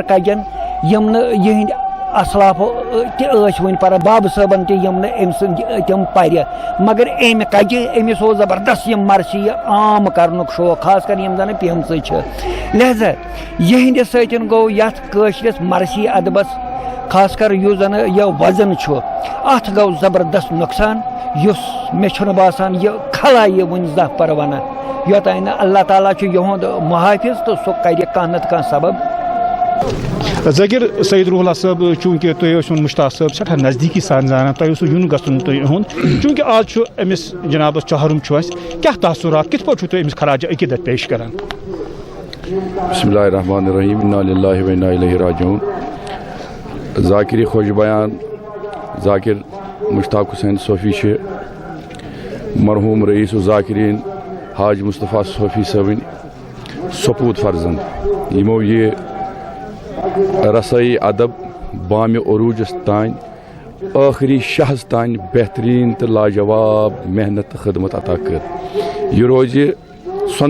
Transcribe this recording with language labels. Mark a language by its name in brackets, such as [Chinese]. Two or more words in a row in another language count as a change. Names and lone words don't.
[Kashmiri] کجن یِم نہٕ یِہٕنٛدۍ اصلافو تہِ ٲسۍ وٕنہِ پران بابہٕ صٲبن تہِ یِم نہٕ أمۍ سٕنٛدۍ تِم پرِ مگر أمۍ کجہِ أمِس اوس زبردست یِم مرثی عام کرنُک شوق خاص کر یِم زن پیمژٕ چھِ لہذا یِہٕنٛدِ سۭتۍ گوٚو یتھ کٲشرِس مرثی ادبس خاص کر یُس زن یہِ وزن چھُ اتھ گوٚو زبردست نۄقصان یُس مےٚ چھُنہٕ باسان یہِ خلا یہِ وٕنہِ زانٛہہ پرٕ ونان یوٚتانۍ نہٕ اللہ تعالیٰ چھُ یِہُنٛد محافظ تہٕ سُہ کرِ کانٛہہ نتہٕ کانٛہہ سبب ذٲکِر سعید روح اللہ صٲب چوٗنٛکہِ تُہۍ ٲسِو مشتاق صٲب سٮ۪ٹھاہ نزدیٖکی سان زانان تۄہہِ اوسوٕ یُن گژھُن تہٕ یِہُنٛد چوٗنٛکہِ آز چھُ أمِس جنابس چہرم چھُ اَسہِ کیاہ تاثرات کِتھ پٲٹھۍ چھُو تُہۍ أمِس خراج عقیدت پیش کران [Arabic] بسم اللہ الرحمن الرحیم انا للہ و انا الیہ راجعون [Kashmiri] ذاکر خوش بیان ذاکر مشتاق حسین صوفی چھِ مرحوٗم رئیس الذاکرین حاج مصطفیٰ صوفی صٲبٕنۍ سپوٗت فرزند یِمو یہِ رسائی ادب بامہِ عروٗجس تانۍ ٲخری شہس تانۍ بہتریٖن تہٕ لاجواب محنت تہٕ خدمت عطا کٔر یہِ روزِ سۄنہٕ